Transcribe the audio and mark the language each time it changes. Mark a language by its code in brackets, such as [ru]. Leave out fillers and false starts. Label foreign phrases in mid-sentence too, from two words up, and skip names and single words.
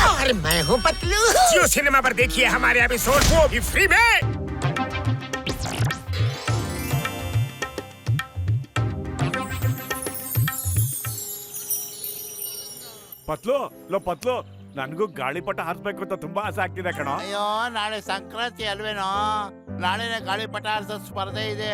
[hi] अरे मैं हूँ पतलू। जियो सिनेमा पर देखिए हमारे एपिसोड, वो भी फ्री में। [kn] ಪತ್ಲು ಲೋ ಪತ್ಲು, ನನಗೂ ಗಾಳಿಪಟ ಹಾರಿಸ್ಬೇಕು ಅಂತ ತುಂಬಾ ಆಸೆ ಆಗ್ತಿದೆ ಕಣೋ. ಅಯ್ಯೋ, ನಾಳೆ ಸಂಕ್ರಾಂತಿ ಅಲ್ವೇನೋ, ನಾಳೆನೆ ಗಾಳಿಪಟ ಹಾರಿಸೋ ಸ್ಪರ್ಧೆ ಇದೆ.